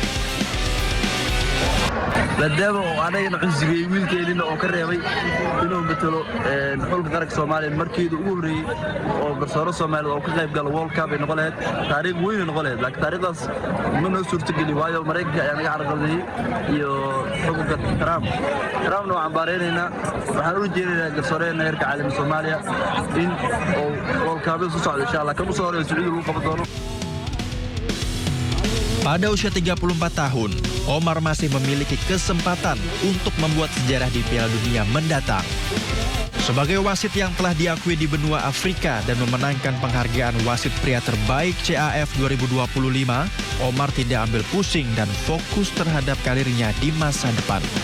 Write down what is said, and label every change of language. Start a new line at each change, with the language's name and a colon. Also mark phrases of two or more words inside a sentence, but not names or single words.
Somali: maadaama anagana cunsigay wiilkeedina oo ka reebay inuu matalo xulka qaranka Soomaaliya markeedu ugu horeeyay oo garsooro Soomaaliyeed oo ka qayb gala
English: World Cup
Somali: ay noqon lahayd taariikh weyn ay noqon lahayd laakiin taariikhdaas ma noo suurtageli waayo Mareykanka ayaa naga carqaladeeyay iyo xukunka Trumpna waan cambaareynayna waxaan u jeedinaynaa garsooreena heerka caalami Soomaaliya in oo
English: World Cup
Somali: soo socdo
Arabic: إن شاء الله
Somali: kan u soo horeeyo Sacuudi lagu qaban doono.
Indonesian: Pada usia 34 tahun, Omar masih memiliki kesempatan untuk membuat sejarah di Piala Dunia mendatang. Sebagai wasit yang telah diakui di benua Afrika dan memenangkan penghargaan wasit pria terbaik CAF 2025, Omar tidak ambil pusing dan fokus terhadap karirnya di masa depan.